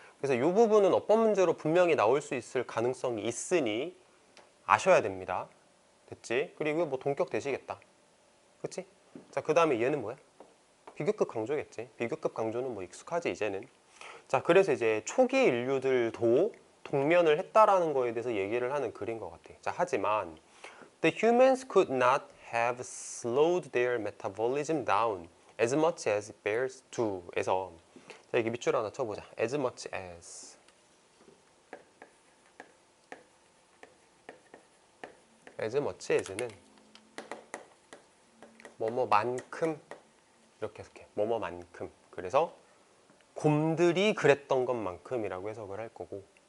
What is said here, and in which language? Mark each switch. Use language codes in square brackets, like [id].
[ko] 그래서 이 부분은 어법 문제로 분명히 나올 수 있을 가능성이 있으니 아셔야 됩니다. 됐지? 그리고 뭐 동격 되시겠다. 그치? 자, 그 다음에 얘는 뭐야? 비교급 강조겠지. 비교급 강조는 뭐 익숙하지 이제는. 자, 그래서 이제 초기 인류들도 동면을 했다라는 거에 대해서 얘기를 하는 글인 것 같아. 자, 하지만 [en] the humans could not have slowed their metabolism down as much as bears do. [ko] 에서 자, 여기 밑줄 하나 쳐보자. [en] as much as. [ko] as much as는 뭐뭐만큼 이렇게 해석해. 뭐뭐만큼. 그래서 곰들이 그랬던 것만큼이라고 해석을 할 거고.